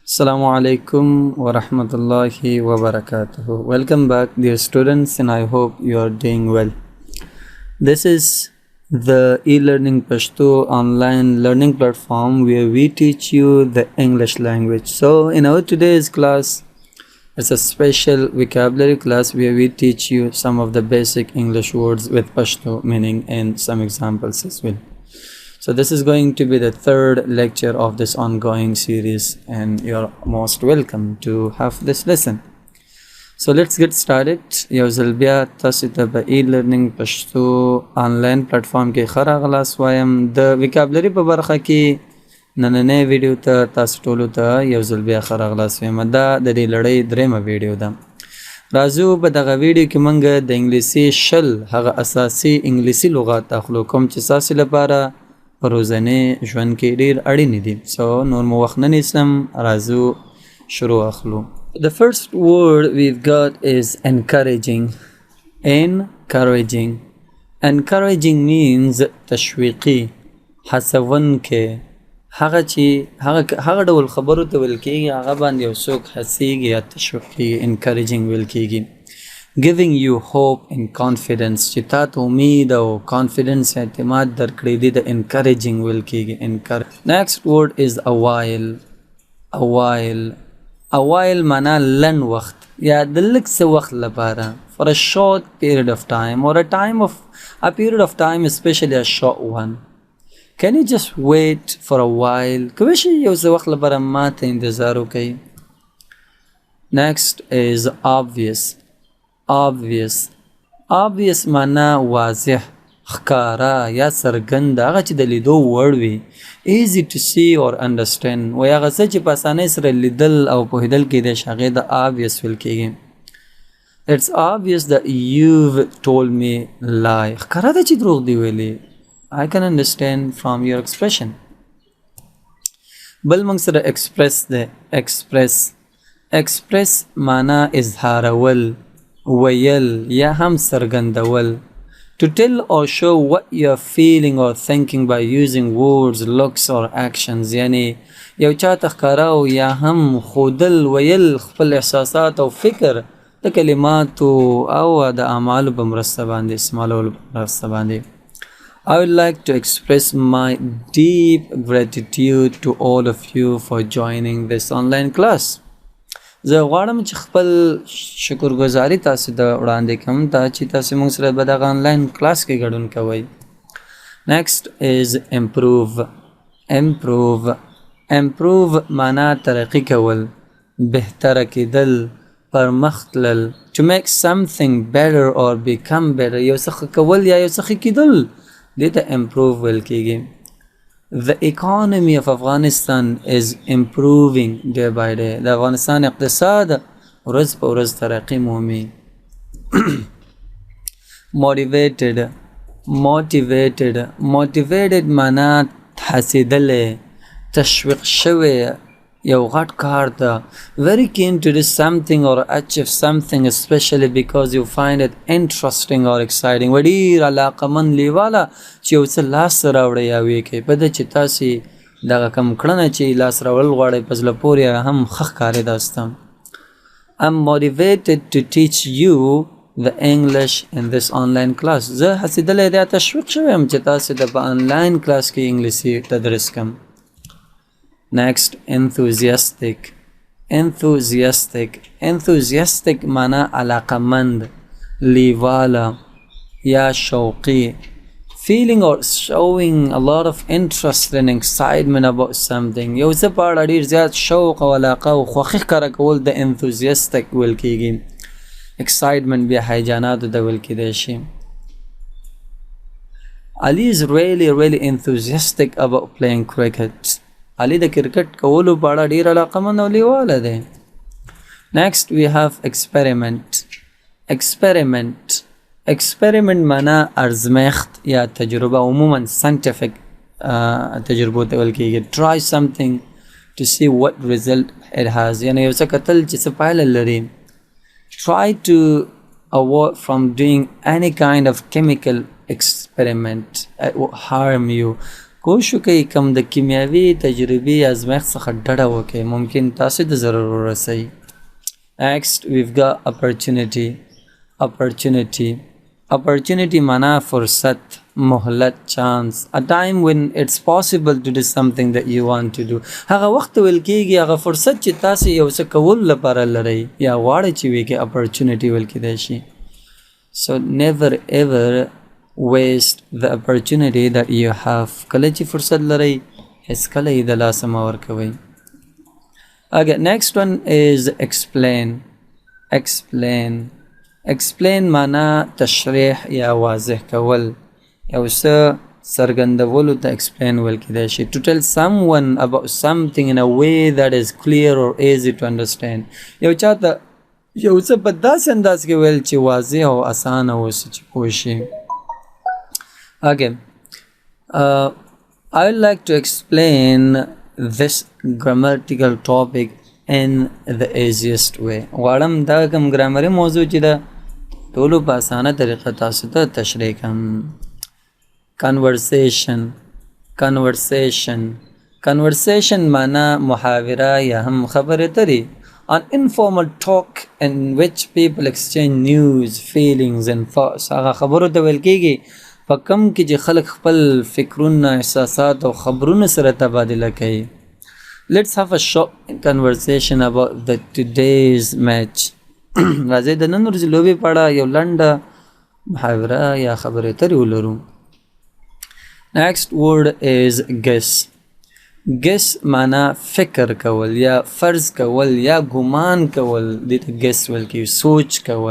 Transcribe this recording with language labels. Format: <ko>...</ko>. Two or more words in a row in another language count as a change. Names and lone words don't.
<ar>السلام عليكم ورحمة الله وبركاته.</ar> <en>Welcome back, dear students, and I hope you are doing well. This is the e-learning Pashto online learning platform where we teach you the English language. So in our today's class, it's a special vocabulary class where we teach you some of the basic English words with Pashto meaning and some examples as well. So this is going to be the third lecture of this ongoing series, and you're most welcome to have this lesson. So let's get started.</en> <ps>یو ځل بیا تاسو ته په e-learning پښتو آنلاین پلیټفارم کې ښه راغلاست وایم. د ویکابلري په برخه کې نننۍ ویډیو ته تاسو ټولو ته یو ځل بیا ښه راغلاست وایم. دا د دې لړۍ درېیمه ویډیو ده. راځو په دغه ویډیو کې موږ د انګلیسي هغه اساسي انګلیسي لغات اخلو کوم چې ستاسو لپاره په ورځني ژوند کې ډېر اړین دي. سو نور مو وخت نه نیسم، راځو شروع اخلو.</ps> <en>The first word we've got is encouraging. Encouraging. Encouraging means</en> <ps>تشویقي، هڅونکی. هغه ډول خبرو ته ویل کېږي هغه باندې یو څوک هڅېږي یا تشویق کېږي. encouraging ویل کېږي.</ps> <en>Giving you hope and confidence،</en> <ps>چې تا ته امید او confidence اعتماد درکړی دی، د encouraging ویل کېږي.</ps> <en>Next word is a while. A while. A while</en> <ps>معنا لنډ وخت یا د لږ څه وخت لپاره.</ps> <en>For a short period of time or a period of time, especially a short one. Can you just wait for a while؟</en> <ps>کولی شي یو څه وخت لپاره ما ته انتظار وکړئ.</ps> <en>Next is obvious. Obvious.</en> <ps>Obvious معنا واضح، ښکاره یا څرګند، هغه چې د لیدو وړ وي.</ps> <en>Easy to see or understand،</en> <ps>وایي هغه څه چې په اسانۍ سره لیدل او پوهېدل کېدی شي هغې د obvious ویل کېږي.</ps> <en>It's obvious that you've told me lie،</en> <ps>ښکاره ده چې دروغ دی ویلي.</ps> <en>I can understand from your expression.</en> <ps>بل موږ سره express ده. express معنا اظهارول، ویل یا هم څرګندول.</ps> <en>To tell or show what you're feeling or thinking by using words, looks or actions.</en> <ps>یعنی یو چاته ښکاره او یا هم ښودل، ویل خپل احساسات او فکر د کلماتو او د اعمالو په مرسته باندې، استعمالولو په مرسته باندې.</ps> <en>I would like to express my deep gratitude to all of you for joining this online class.</en> <ps>زه غواړم چې خپل شکرګزاري تاسو ته وړاندې کړم چې تاسو موږ سره په دغه آنلاین کلاس کې ګډون کوئ.</ps> <en>Next is improve. Improve</en> <ps>معنا ترقي کول، بهتره کېدل، پرمخ تلل.</ps> <en>To make something better or become better،</en> <ps>یو څه ښه کول یا یو څه ښه کېدل، دې ته improve ویل کېږي.</ps> <en>The economy of Afghanistan is improving day by day.</en> <ps>د افغانستان اقتصاد ورځ په ورځ ترقی مومي. Motivated معنا هڅېدلی، تشویق شوی، یو غټ کار ده.</ps> <en>Very keen to do something or achieve something especially because you find it interesting or exciting.</en> <ps>ډېر علاقمند، لیواله چې یو څه لاس راوړئ یا ویې کوئ. په ده چې تاسې دغه کوم کړنه چې لاس راوړل غواړئ په زړه پورې هم ښه ښکارېده سته.</ps> <en>I'm motivated to teach you the English in this online class.</en> <ps>زه هڅېدلی دی، تشویق شوی یم چې تاسې ته په آنلاین کلاس کې انګلیسي تدریس کړم.</ps> <en>Next, enthusiastic</en> <ps>معنا علاقمند، لیواله یا شوقي.</ps> <en>Feeling or showing a lot of interest and excitement about something،</en> <ps>یو څه په اړه ډېر زیات شوق او علاقه او خوښي ښکاره کول د enthusiastic ویل کېږي. excitement بیا هیجاناتو ته ویل کېدی شي.</ps> <en>Ali is really enthusiastic about playing cricket.</en> <ps>علي د کرکټ کولو په اړه ډېر علاقمند او لیواله دی.</ps> <en>Next we have experiment</en> <ps>معنا ارزمښت یا تجربه، عموما scientific تجربو ته ویل کېږي.</ps> <en>Try something to see what result it has،</en> <ps>یعنی یو څه کتل چې څه پایله لري.</ps> <en>Try to avoid from doing any kind of chemical experiment. It will harm you.</en> <ps>کوشش وکړئ کم د کیمیاوي تجربې ازمایښت څخه ډډه وکړئ، ممکن تاسو د ضرر ورسوي.</ps> <en>Next we've got opportunity</en> <ps>معنا فرصت، مهلت،</ps> <en>chance, a time when it's possible to do something that you want to do.</en> <ps>هغه وخت ویل کېږي هغه فرصت چې تاسو یو څه کول لپاره لرئ یا غواړئ چې وي کې opportunity ویل کېدای شي.</ps> <en>So never ever waste the opportunity that you have.</en> <ps>کله چې فرصت لرئ هیڅ کله یې د لاسه مه ورکوئ.</ps> <en>Okay, next one is explain</en> <ps>معنا تشریح یا واضح کول، یو څه څرګندولو ته explain ویل کېدای شي.</ps> <en>To tell someone about something in a way that is clear or easy to understand.</en> <ps>یو چاته یو څه په داسې انداز کې ویل چې واضح او اسانه اوسي چې پوه شي.</ps> <en>Okay, I would like to explain this grammatical topic in the easiest way.</en> <ps>غواړم دا کوم ګرامري موضوع چې ده ټولو په اسانه طریقه تاسو ته تشریح کړم. Conversation معنا محاوره یا هم خبرې اترې.</ps> <en>An informal talk in which people exchange news, feelings and thoughts.</en> <ps>هغه خبرو ته ویل کېږي په کوم کې چې خلک خپل فکرونه، احساسات او خبرونه سره تبادله کوي.</ps> <en>Let's have a short conversation about the today's match.</en> <ps>راځئ د نن ورځې لوبې په اړه یو لنډه محاوره یا خبرې اترې ولرو.</ps> <en>Next word is guess</en> <ps>معنا فکر کول یا فرض کول یا ګمان کول، دې ته guess ویل کېږي، سوچ کول.</ps>